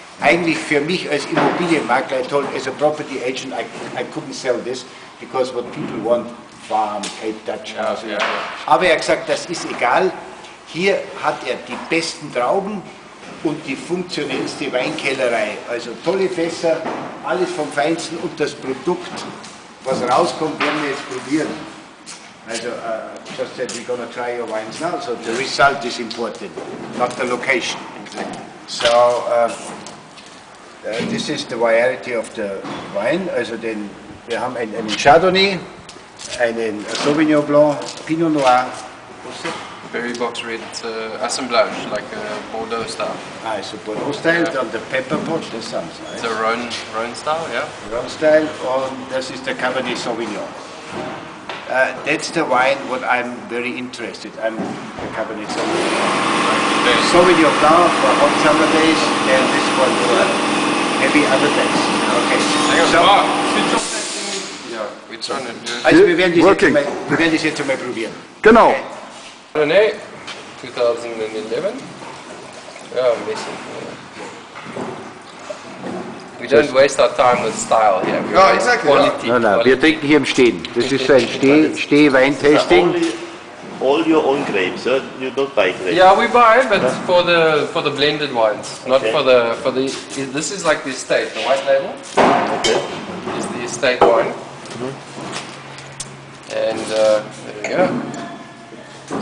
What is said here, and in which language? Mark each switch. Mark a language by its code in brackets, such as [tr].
[en] Eigentlich für mich als Immobilienmakler, I told as a property agent, I couldn't sell this because what people want, farm, Cape Dutch House. [de] Ja. Aber er hat gesagt, das ist egal. Hier hat er die besten Trauben und die funktionellste Weinkellerei. Also tolle Fässer, alles vom Feinsten und das Produkt, was rauskommt, werden wir jetzt probieren. [en] Also, just said we're going to try your wines now, so the result is important, not the location. So, this is the variety of the wine. [de] Also, wir haben einen Chardonnay, einen Sauvignon Blanc, Pinot Noir. [en] Berry box red, it's assemblage, like a Bordeaux style. So Bordeaux style, dann der Pepper Pot, das sounds nice. It's a Rhone style, yeah. [de] Rhone style, und das ist der Cabernet Sauvignon. [en] That's the wine what I'm very interested. I'm the Cabernet Sauvignon. Sauvignon Blanc for hot summer days, and this one for heavy other days. Okay. So, yeah, we're trying to do it. [de] also wir werden das jetzt einmal probieren. Genau. [en] Okay. Chardonnay, 2011. Yeah, amazing. We don't waste our time with style here. We waste exactly. Quality. [de] No, wir trinken hier im Stehen. Das ist so ein Steh-Wein-Tasting. [en] All your own grapes, you don't buy grapes. Yeah, we buy, but for the blended wines, not for the. This is like the estate, the white label. Okay. Is the estate wine. And there we go.